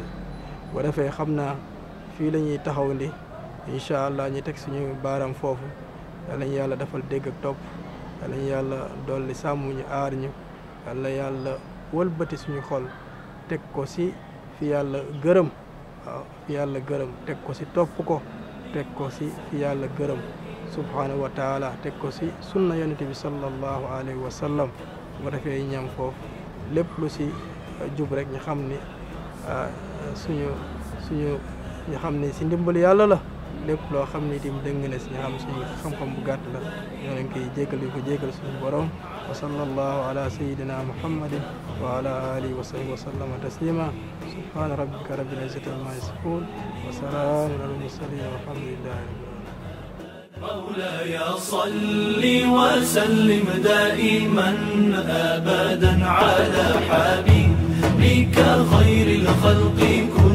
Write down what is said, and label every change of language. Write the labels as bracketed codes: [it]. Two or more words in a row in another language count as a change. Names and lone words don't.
[wo] boo defee xam naa fii la ñuy taxaw ndi [ar] إن شاء الله [wo] ñu teg suñu baaram foofu yàlla ñu yàlla defal dégg ak topp yàlla ñu yàlla dolli sàmm ñu aar ñu yàlla wëlbati suñu xol teg ko si fi yàlla gërëm waaw fi yàlla gërëm teg ko si topp ko teg ko si fi yàlla gërëm [ar] سبحانه وتعالى [wo] teg ko si sunna yonente bi [ar] صلى الله عليه وسلم [wo] bu defee ñam foofu lépp lu si jub rek ñu xam ni suñu ñu xam ne si ndimbali yàlla la lépp loo xam ne itam dëng na si ñu xam suñu xam-xam bu gàtt la ñoo leen koy jéggal yu ko jéggal suñu borom [ar] وصلى الله على سيدنا محمد وعلى آله وصحبه وسلم تسليما سبحان ربك رب العزة عما يصفون وسلام على المرسلين والحمد لله مولاي صل وسلم دائما أبدا على حبيبك خير الخلق